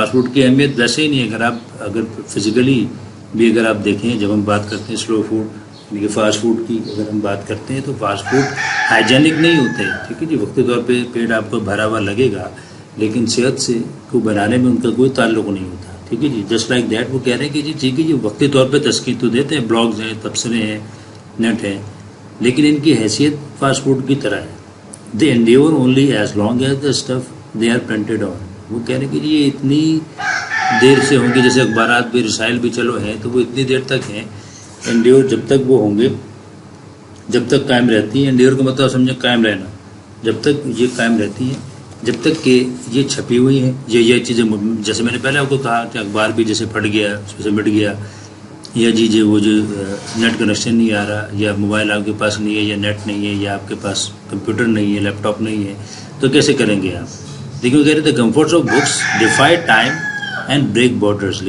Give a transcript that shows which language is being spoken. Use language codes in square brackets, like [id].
[ur] Fast food کی اہمیت ویسے ہی نہیں ہے. اگر فزیکلی بھی اگر آپ دیکھیں, جب ہم بات کرتے ہیں سلو فوڈ یعنی کہ فاسٹ فوڈ کی اگر ہم بات کرتے ہیں, تو فاسٹ فوڈ ہائیجینک نہیں ہوتے. ٹھیک ہے جی, وقتی طور پہ پیٹ آپ کو بھرا ہوا لگے گا, لیکن صحت سے کو بنانے میں ان کا کوئی تعلق نہیں ہوتا. ٹھیک ہے جی, [en] Just like that. [ur] وہ کہہ رہے ہیں کہ جی ٹھیک ہے جی, وقتی طور پہ تسکین تو دیتے ہیں, بلاگز ہیں, تبصرے ہیں, نیٹ ہیں, لیکن ان کی حیثیت فاسٹ فوڈ کی طرح ہے. [en] They endure only as long as the stuff they are printed on. [ur] وہ کہہ رہے ہیں کہ یہ اتنی دیر سے ہوں گے, جیسے اخبارات بھی, رسائل بھی چلو ہیں, تو وہ اتنی دیر تک ہیں. انڈیور جب تک وہ ہوں گے, جب تک قائم رہتی ہیں. انڈیور کا مطلب سمجھیں قائم رہنا. جب تک یہ قائم رہتی ہیں, جب تک کہ یہ چھپی ہوئی ہیں, یہ چیزیں, جیسے میں نے پہلے آپ کو کہا کہ اخبار بھی جیسے پھٹ گیا, اس میں سے مٹ گیا, یا جی وہ جو نیٹ کنیکشن نہیں آ رہا, یا موبائل آپ کے پاس نہیں ہے, یا نیٹ نہیں ہے, یا آپ کے پاس کمپیوٹر نہیں ہے, لیپ ٹاپ نہیں ہے, تو کیسے کریں گے آپ؟ لیکن وہ کہہ رہے تھے [en] Comforts of books defy time and break borders.